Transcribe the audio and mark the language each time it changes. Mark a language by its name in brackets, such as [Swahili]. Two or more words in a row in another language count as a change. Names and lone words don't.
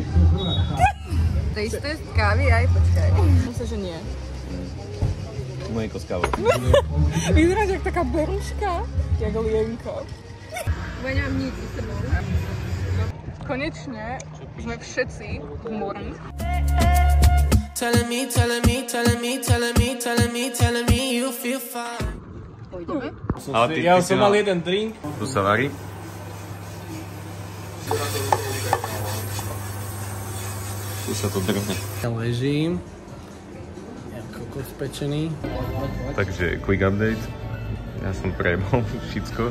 [English] Taste test [Slovak] kávy aj, počkaj. Myslím, že nie. Mlieko s kávou. Vyzeráš jak taká beruška, jak lienka. Voňam nič s sebou. Konečne sme všetci v mori. [English] Telling me you feel fine. [Slovak] Pôjdeme? Ja som mal jeden drink. Tu sa varí. Tu sa to drhne. Ja ležím. Ja kokos pečený. Takže [English] quick update. [Slovak] Ja som prejebol všetko.